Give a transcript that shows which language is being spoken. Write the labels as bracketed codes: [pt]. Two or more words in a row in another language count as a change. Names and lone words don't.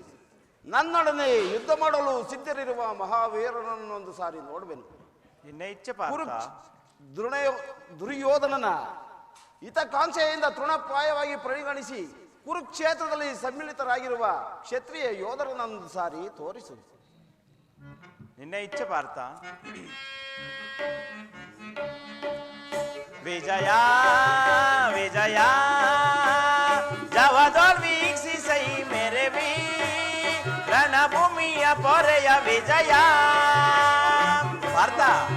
[kn] ನನ್ನೊಡನೆ ಯುದ್ಧ ಮಾಡಲು ಸಿದ್ಧರಿರುವ ಮಹಾವೀರನನ್ನೊಂದು ಸಾರಿ ನೋಡುವೆನು. ನಿನ್ನ ಇಚ್ಛೆ ಪಾರ್ಥ. ದುರ್ಯೋಧನನ ಹಿತಕಾಂಕ್ಷೆಯಿಂದ ತೃಣಪ್ರಾಯವಾಗಿ ಪರಿಗಣಿಸಿ ಕುರುಕ್ಷೇತ್ರದಲ್ಲಿ ಸಮ್ಮಿಳಿತರಾಗಿರುವ ಕ್ಷತ್ರಿಯ ಯೋಧರನ್ನೊಂದು ಸಾರಿ ತೋರಿಸು. ನಿನ್ನ ಇಚ್ಛೆ ಪಾರ್ಥ. ವಿಜಯ ವಿಜಯ ಜವದೋಲ್ ವೀಕ್ಷಿಸೈ ಮೇರೆ ವಿ ರಣಭೂಮಿಯ ಪೊರೆಯ ವಿಜಯ. ಪಾರ್ಥ,